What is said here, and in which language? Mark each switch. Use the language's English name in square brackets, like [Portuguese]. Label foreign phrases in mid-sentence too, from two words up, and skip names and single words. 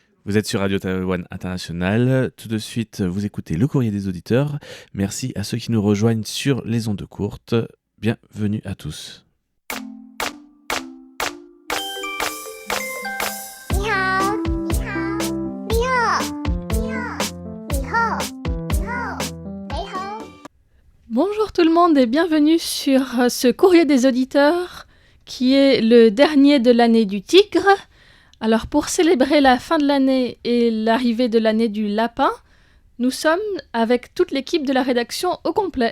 [French] Vous êtes sur Radio Taïwan International. Tout de suite, vous écoutez le courrier des auditeurs. Merci à ceux qui nous rejoignent sur les ondes courtes. Bienvenue à tous. [Chinese] 你好，你好，你好，你好，你好，你好，你好。 [French] Bonjour tout le monde et bienvenue sur ce courrier des auditeurs qui est le dernier de l'année du tigre. Alors pour célébrer la fin de l'année et l'arrivée de l'année du lapin, nous sommes avec toute l'équipe de la rédaction au complet.